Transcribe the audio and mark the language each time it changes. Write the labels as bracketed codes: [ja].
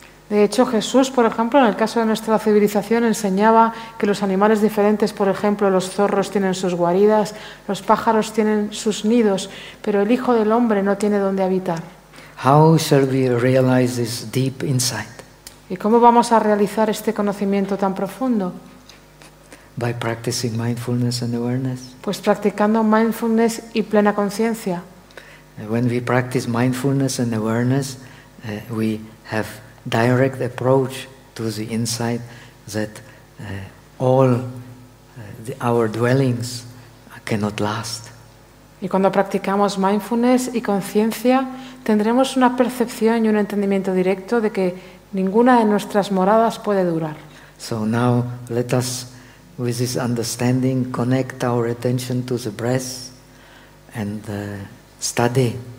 [es] De hecho, Jesús, por ejemplo, en el caso de nuestra civilización, enseñaba que los animales diferentes, por ejemplo, los zorros tienen sus guaridas, los pájaros tienen sus nidos, pero el Hijo del Hombre no tiene donde habitar. [en] How shall we realize this deep insight? [es] ¿Y cómo vamos a realizar este conocimiento tan profundo? [en] By practicing mindfulness and awareness. [es] Pues practicando mindfulness y plena conciencia. [en] When we practice mindfulness and awareness, we have direct approach to the insight that all our dwellings cannot last. [es] Y cuando practicamos mindfulness y conciencia, tendremos una percepción y un entendimiento directo de que ninguna de nuestras moradas puede durar. [en] So now let us, with this understanding, connect our attention to the breath and study